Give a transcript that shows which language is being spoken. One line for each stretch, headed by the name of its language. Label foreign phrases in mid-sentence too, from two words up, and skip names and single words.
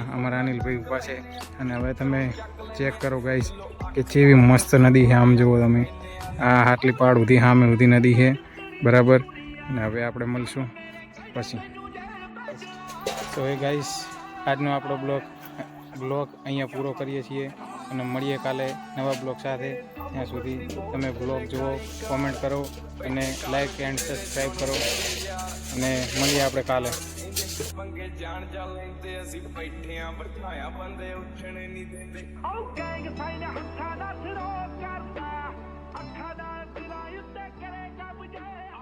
Gujarati: અમારા અનિલભાઈ ઊભા છે અને હવે તમે ચેક કરો ગાઈસ કે કેવી મસ્ત નદી છે આમ જુઓ તમે આ હાટલી પાડ સુધી સામે સુધી નદી છે બરાબર અને હવે આપણે મળશું પછી તો એ ગાઈસ આજનો આપણો બ્લોગ અહીંયા પૂરો કરીએ છીએ અને મળીએ કાલે નવા બ્લોગ સાથે ત્યાં સુધી તમે બ્લોગ જુઓ કોમેન્ટ કરો અને
English: like and subscribe
Gujarati: કરો અને મળીએ આપણે કાલે
Punjabi: ਜਾਣ ਲੈਂਦੇ ਅਸੀਂ ਬੈਠਿਆਂ ਬਿਠਾਇਆ ਬੰਦੇ ਉੱਠਣ ਨਹੀਂ ਦਿੰਦੇ ਉਹ ਗੈਂਗ ਸਾਈਨ ਹੱਥਾਂ ਦਾ ਸਿਰੋਂ ਕਰਦਾ ਅੱਖਾਂ ਦਾ ਸਿਰਾਂ ਉੱਤੇ ਕਰੇਗਾ ਮੁਝੇ